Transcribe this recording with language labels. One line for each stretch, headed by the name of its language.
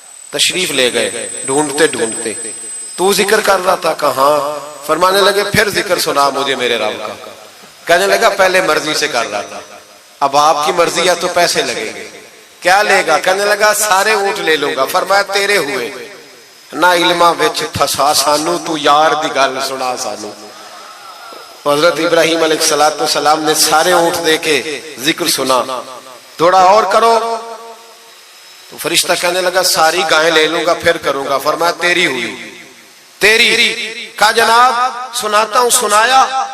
Urdu: تشریف لے گئے ڈھونڈتے ڈھونڈتے۔ تو ذکر کر رہا تھا، کہاں؟ فرمانے لگے پھر ذکر سنا مجھے میرے رب کا۔ کہنے لگا پہلے مرضی سے کر رہا تھا، اب آپ کی مرضی ہے تو پیسے لگیں گے، کیا لے گا؟ کہنے لگا سارے اونٹ لے لوں گا.
Punjabi: فرمایا تیرے ہوئے نہ علما وچ تھسا سانو تو یار دی گل سنا سانو.
Urdu: حضرت ابراہیم علیہ السلام نے سارے اونٹ دے کے ذکر سنا. تھوڑا اور کرو. تو فرشتہ کہنے لگا ساری گائیں لے لوں گا پھر کروں گا. فرمایا تیری ہوئی تیری. کہا جناب سناتا ہوں. سنایا.